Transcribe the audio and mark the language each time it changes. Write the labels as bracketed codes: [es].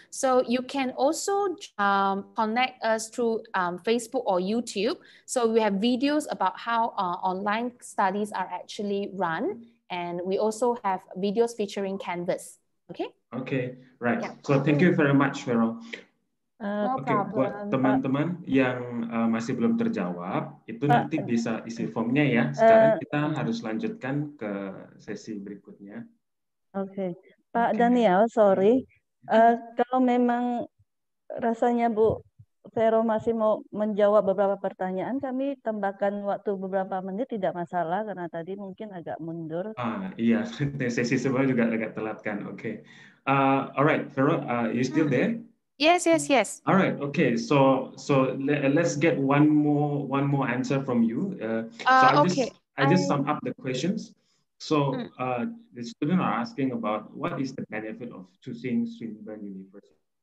[en] So you can also connect us through Facebook or YouTube. So we have videos about how online studies are actually run. And we also have videos featuring Canvas. Okay? Okay, right. Yeah. So thank you very much, Farah. No problem. [id] Buat teman-teman yang masih belum terjawab, itu nanti bisa isi formnya ya. Sekarang kita harus lanjutkan ke sesi berikutnya. Oke, Pak Daniel, sorry. Kalau memang rasanya Bu Vero masih mau menjawab beberapa pertanyaan, kami tambahkan waktu beberapa menit, tidak masalah, karena tadi mungkin agak mundur. Iya, sesi sebelumnya juga agak telat kan. Oke. [en] Alright, Vero, you still there? Yes. All right. Okay. So let's get one more answer from you. I just sum up the questions. So the students are asking about what is the benefit of choosing Swinburne University.